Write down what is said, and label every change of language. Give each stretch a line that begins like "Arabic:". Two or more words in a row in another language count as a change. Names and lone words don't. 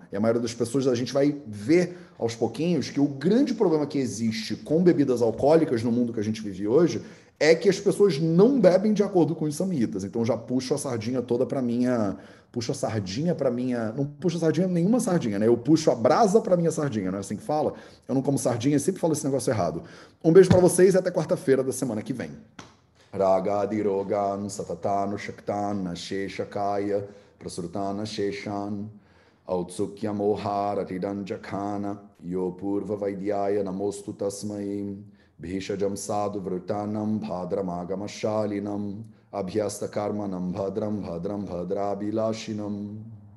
Portuguese: E a maioria das pessoas, a gente vai ver aos pouquinhos que o grande problema que existe com bebidas alcoólicas no mundo que a gente vive hoje é que as pessoas não bebem de acordo com os samhitas. Então já puxo a sardinha toda para minha, puxo a sardinha para minha, não puxo a sardinha nenhuma sardinha, né? Eu puxo a brasa para minha sardinha, não é assim que fala? Eu não como sardinha, sempre falo esse negócio errado. Um beijo para vocês e até quarta-feira da semana que vem.
Sanskrit: Ragadirogan satatan shaktan sheshakaya prasurtana sheshan Autsukya moharatidanjakana yo purva vaidyaya namostu tasmai bhishajam sadhu vrutanam bhadramagamashalinam abhyasta karmanam bhadram bhadrabilashinam